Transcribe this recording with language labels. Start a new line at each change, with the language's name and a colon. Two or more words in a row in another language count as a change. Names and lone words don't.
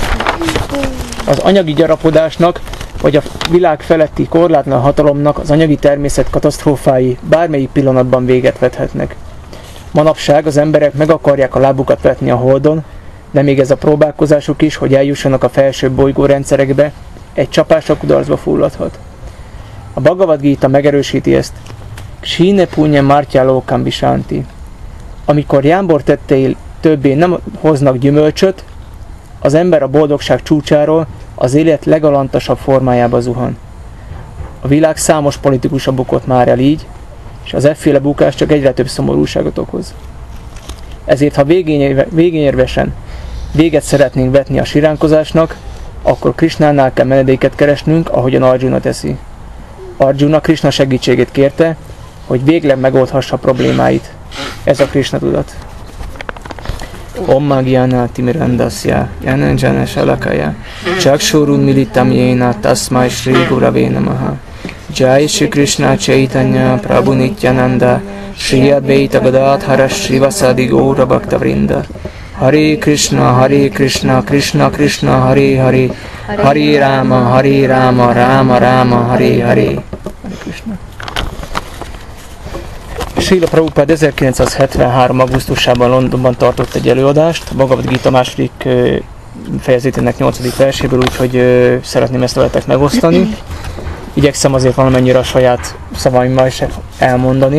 Hungarian: Az anyagi gyarapodásnak, vagy a világ feletti korlátlan hatalomnak az anyagi természet katasztrófái bármelyik pillanatban véget vethetnek. Manapság az emberek meg akarják a lábukat vetni a Holdon, de még ez a próbálkozásuk is, hogy eljussanak a felső bolygórendszerekbe, egy csapásra kudarcba fulladhat. A Bhagavad Gita megerősíti ezt.
Sanskrit: क्षीणे पुण्ये मर्त्य लोकं विशन्ति.
Hungarian: Amikor jámbor tettei többé nem hoznak gyümölcsöt, az ember a boldogság csúcsáról az élet legalantasabb formájába zuhan. A világ számos politikusa bukott már el így, és az efféle bukás csak egyre több szomorúságot okoz. Ezért, ha végényérvesen véget szeretnénk vetni a siránkozásnak, akkor Krishnánál kell menedéket keresnünk, ahogyan Arjuna teszi. Arjuna Krishna segítségét kérte, hogy végleg megoldhassa problémáit. Ez a Krishna tudat.
Sanskrit: ॐ अज्ञान तिमिरान्धस्य ज्ञानाञ्जन शलाकया चक्षुरुन्मीलितं येन तस्मै श्री गुरवे नमः जय श्री कृष्ण चैतन्य प्रभु नित्यानन्द श्री अद्वैत गदाधर श्रीवासादि गौर भक्त वृन्द हरे कृष्ण, कृष्ण कृष्ण, हरे हरे हरे राम, राम राम, हरे हरे.
Hungarian: Srila Prabhupád 1973. augusztusában Londonban tartott egy előadást, a Bhagavad Gita második fejezetének 8. verséből, úgyhogy szeretném ezt veletek megosztani. Igyekszem azért valamennyire a saját szavaimmal is elmondani.